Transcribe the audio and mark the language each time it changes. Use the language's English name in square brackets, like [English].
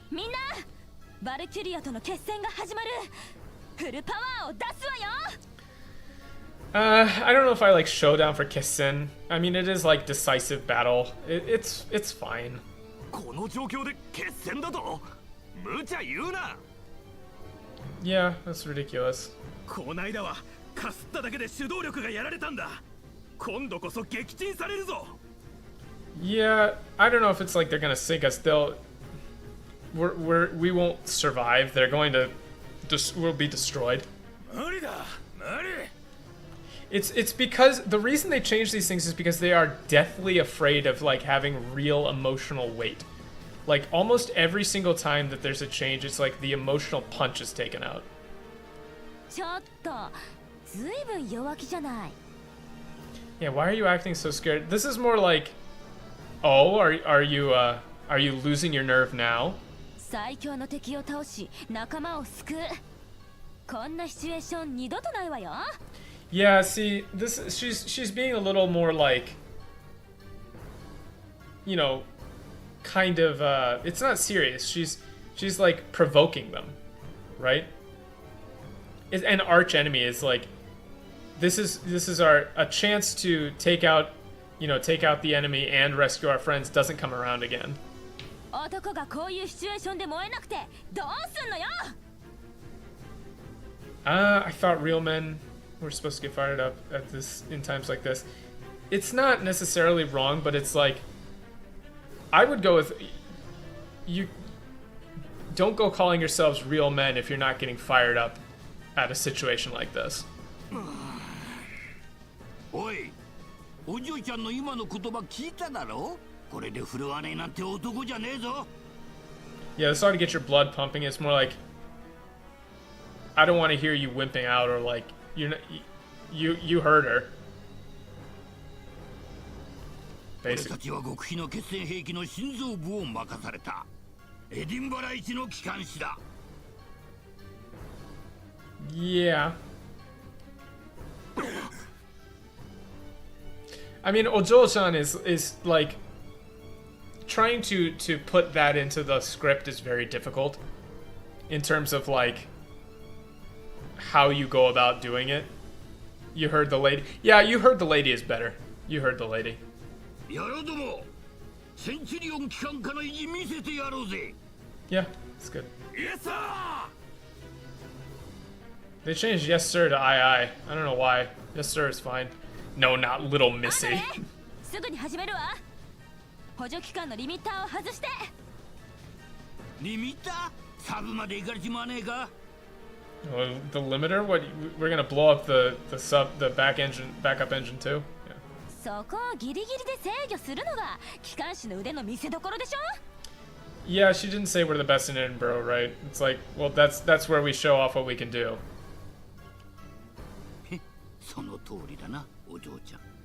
[Japanese] みんな、バルキュリアとの決戦が始まる。フルパワーを出すわよ。 [English] I don't know if I like showdown for Kessen. I mean, it is like decisive battle. It's fine. [Japanese] この状況で決戦だと無茶言うな。 [English] Yeah, that's ridiculous. [Japanese] こないだはかすっただけで手動力がやられたんだ。今度こそ撃沈されるぞ。 [English] Yeah, I don't know if it's like they're gonna sink us. We won't survive. They're going to we'll be destroyed. [Japanese] 無理だ。無理。 [English] It's because the reason they change these things is because they are deathly afraid of like having real emotional weight. Like almost every single time that there's a change, it's like the emotional punch is taken out. [Japanese] ちょっとずいぶん弱気じゃない。 [English] Yeah, why are you acting so scared? This is more like, oh, are you losing your nerve now? [Japanese] 最強の敵を倒し仲間を救う。こんなシチュエーション二度とないわよ。 [English] Yeah, see, she's being a little more like, you know, kind of it's not serious. She's like provoking them, right? An arch enemy is like this is a chance to take out the enemy and rescue our friends doesn't come around again. [Japanese] 男がこういうシチュエーションで燃えなくてどうすんのよ。 [English] I thought real men were supposed to get fired up at this in times like this. It's not necessarily wrong, but it's like I would go with you. Don't go calling yourselves real men if you're not getting fired up at a situation like this. [Japanese] おい、お嬢ちゃんの今の言葉聞いただろ？これで振るわねえなんて男じゃねえぞ。 [English] Yeah, this ought to get your blood pumping. It's more like I don't want to hear you wimping out or like you hurt her. [Japanese] 俺たちは極秘の決戦兵器の心臓部を任された。エディンバラ一の機関士だ。 [English] Yeah. I mean, Ojo-chan is like trying to put that into the script is very difficult in terms of like how you go about doing it. You heard the lady. Yeah, you heard the lady is better. You heard the lady. [Japanese] やろうども。センチュリオン機関家の意地見せてやろうぜ。 [English] Yeah, it's good. Yes, sir. They changed yes sir to I don't know why. Yes sir is fine. No, not little Missy. [Japanese] すぐに始めるわ。補助機関のリミッターを外して。リミッター？サブまで行かれちまわねえか？ [English] The limiter? What? We're gonna blow up the backup engine too? Yeah. [Japanese] そこをギリギリで制御するのが機関士の腕の見せ所でしょ。 [English] Yeah, she didn't say we're the best in Edinburgh, right? It's like, well, that's where we show off what we can do. [Japanese] その通りだな、お嬢ちゃん。